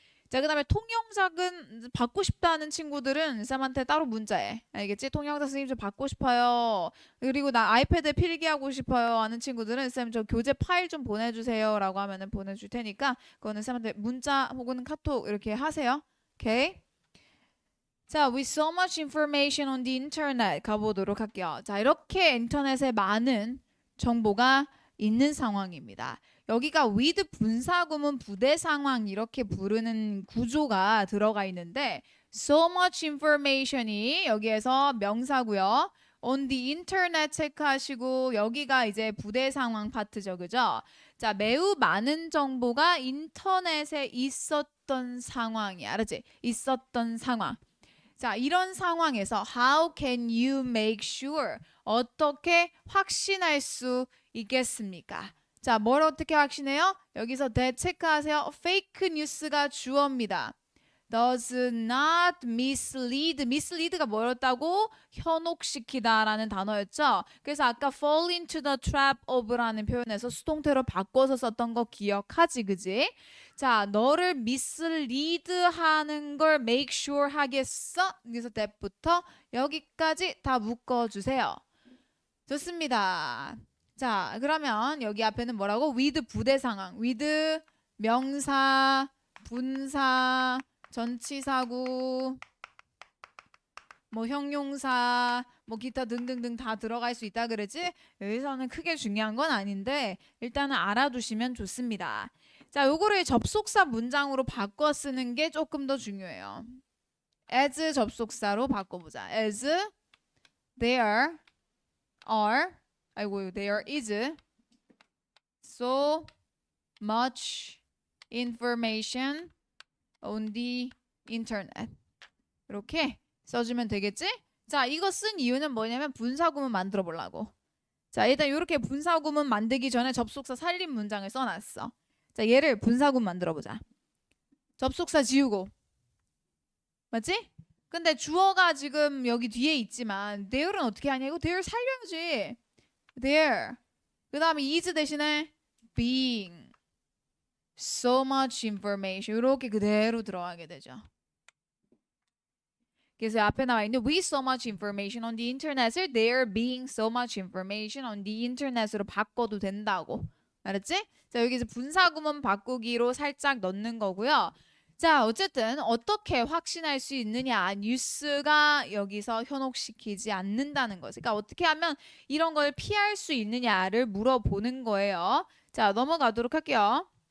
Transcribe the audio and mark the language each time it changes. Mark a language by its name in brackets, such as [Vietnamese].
[Korean] 자, 그 다음에 통영작은 받고 싶다는 친구들은 쌤한테 따로 문자해. 알겠지? 통영작 선생님 좀 받고 싶어요. 그리고 나 아이패드 필기하고 싶어요 하는 친구들은 쌤 저 교재 파일 좀 보내주세요 라고 하면은 보내줄 테니까 그거는 쌤한테 문자 혹은 카톡 이렇게 하세요. 오케이? [English] 자, with so much information on the internet [Korean] 가보도록 할게요. 자, 이렇게 인터넷에 많은 정보가 있는 상황입니다. 여기가 with 분사구문 부대 상황 이렇게 부르는 구조가 들어가 있는데 [English] so much information [Korean] 이 여기에서 명사고요. [English] on the internet [Korean] 체크하시고 여기가 이제 부대 상황 파트죠. 그죠? 자, 매우 많은 정보가 인터넷에 있었던 상황이야. 알았지? 있었던 상황. [English] 자, [Korean] 이런 상황에서 [English] how can you make sure? [Korean] 어떻게 확신할 수 있겠습니까? 자, 뭘 어떻게 확신해요? 여기서 체크하세요. [English] fake news가 [Korean] 주어입니다. [English] does not mislead. [Korean] mislead가 뭐였다고? 현혹시키다라는 단어였죠. 그래서 아까 [English] fall into the trap of [Korean] 라는 표현에서 수동태로 바꿔서 썼던 거 기억하지, 그지? 자, 너를 mislead하는 걸 make sure 하겠어? 여기서 that부터 여기까지 다 묶어주세요. 좋습니다. 자, 그러면 여기 앞에는 뭐라고? with 부대 상황. with 명사, 분사, 전치사구, 뭐 형용사, 뭐 기타 등등등 다 들어갈 수 있다 그러지? 여기서는 크게 중요한 건 아닌데 일단은 알아두시면 좋습니다. 자, 요거를 접속사 문장으로 바꿔 쓰는 게 조금 더 중요해요. as 접속사로 바꿔보자. [English] as there are [Korean] 아이고 [English] there is so much information on the internet. [Korean] 이렇게 써주면 되겠지? 자, 이거 쓴 이유는 뭐냐면 분사구문 만들어 보려고. 자, 일단 이렇게 분사구문 만들기 전에 접속사 살림 문장을 써놨어. 자, 얘를 분사구문 만들어 보자. 접속사 지우고. 맞지? 근데 주어가 지금 여기 뒤에 있지만 there는 어떻게 하냐? 이거 there 살려야지. there. 그 다음에 is 대신에 being. [English] so much information. [Korean] 이렇게 그대로 들어가게 되죠. [English] 그래서 [Korean] 앞에 나와 있는 [English] we so much information on the internet을 there being so much information on the internet으로 [Korean] 바꿔도 된다고. 알았지? 자, 여기서 분사구문 바꾸기로 살짝 넣는 거고요. 자, 어쨌든 어떻게 확신할 수 있느냐? 뉴스가 여기서 현혹시키지 않는다는 거지. 그러니까 어떻게 하면 이런 걸 피할 수 있느냐를 물어보는 거예요. 자, 넘어가도록 할게요.